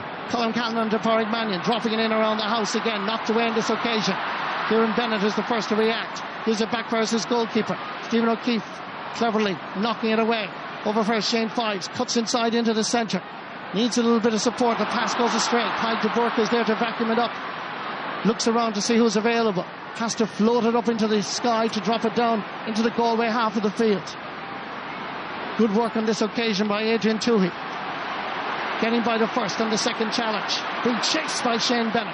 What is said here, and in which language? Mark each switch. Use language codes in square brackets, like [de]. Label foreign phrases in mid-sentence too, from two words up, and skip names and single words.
[en] Colin Callanan to Pádraig Manning, dropping it in around the house again. Knocked away on this occasion. Kieran Bennett is the first to react. Gives it back versus goalkeeper. Stephen O'Keefe cleverly knocking it away. Over for Shane Fives. Cuts inside into the centre. Needs a little bit of support. The pass goes astray. Tadhg de Burke is there to vacuum it up. Looks around to see who's available. Has to float it up into the sky to drop it down into the Galway half of the field. Good work on this occasion by Adrian Toohey. Getting by the first and the second challenge. Being chased by Shane Bennett.